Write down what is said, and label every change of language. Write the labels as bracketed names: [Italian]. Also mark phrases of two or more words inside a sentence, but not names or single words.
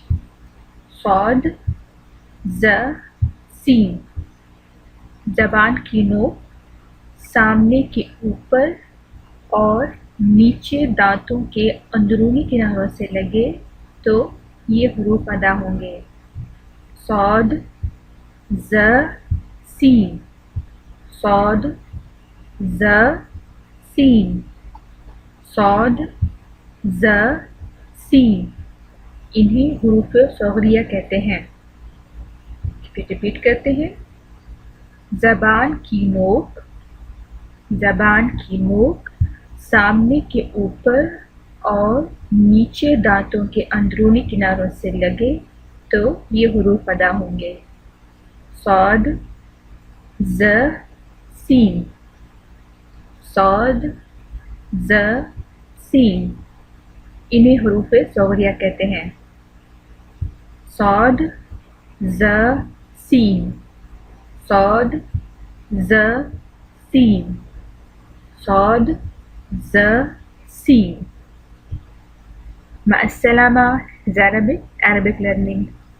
[Urdu] صاد، ز، سین. زبان کی نوک سامنے کے اوپر اور نیچے دانتوں کے اندرونی کناروں سے لگے تو یہ حروف ادا ہوں گے. صاد، ز، سین. صاد، ز، سین. صاد، ز، سین. انہیں حروف صغریہ کہتے ہیں. پھر ریپیٹ کرتے ہیں. زبان کی نوک سامنے کے اوپر اور نیچے دانتوں کے اندرونی کناروں سے لگے تو یہ حروف ادا ہوں گے. صاد، ز، سین. صاد، ز، سین. انہیں حروف صغریہ کہتے ہیں. صاد، ز، سین. صاد، ز، سین. صاد، ز، سین. [Arabic] مع السلامة. [English] Arabic learning.